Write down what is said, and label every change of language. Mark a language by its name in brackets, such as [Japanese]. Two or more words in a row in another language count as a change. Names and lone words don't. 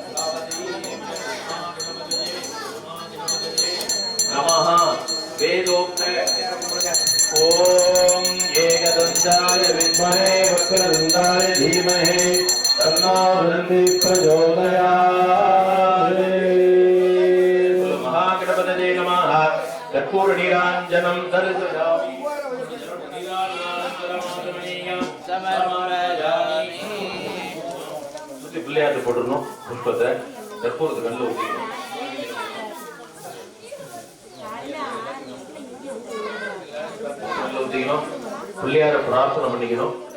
[Sanskrit] नमः वेदोक्त ॐ एकदन्ताय विद्महे वक्रतुण्डाय धीमहि तन्नो बृहन्ति प्रचोदयात् महागणपतये नमः कर्पूरनीराञ्जनं दर्शयामि [Tamil] சுத்தி பிள்ளையாட்டு போட்டுடணும் புஷ்பத்தை கற்பூரத்தை கண்ணில் ஊற்றிக்கணும் கண்ணில் ஊற்றிக்கணும் பிள்ளையார பிரார்த்தனை பண்ணிக்கணும்